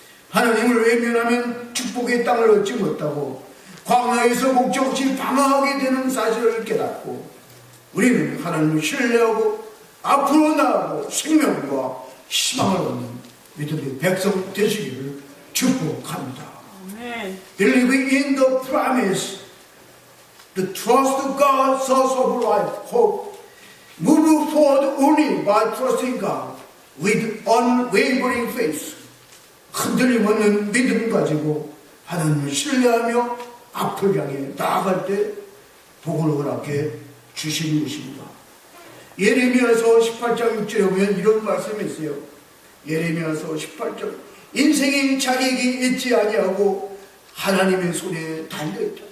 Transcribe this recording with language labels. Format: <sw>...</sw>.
<ko>하나님을 외면하면 축복의 땅을 얻지 못하고 광야에서 목적 없이 방황하게 되는 사실을 깨닫고 우리는 하나님을 신뢰하고 앞으로 나아가고 생명과 희망을 얻는 믿음의 백성 되시기를 축복합니다.</ko> <en>Believing in the promise, the trust of God, source of life, hope, move forward only by trusting God with unwavering faith.</en> <ko>흔들림 없는 믿음 가지고 하나님을 신뢰하며 앞을 향해 나아갈 때 복을 허락해 주시는 것입니다. 예레미야서 18장 6절에 보면 이런 말씀이 있어요. 예레미야서 18장, 인생이 자기에게 있지 아니하고 하나님의 손에 달려있다.</ko>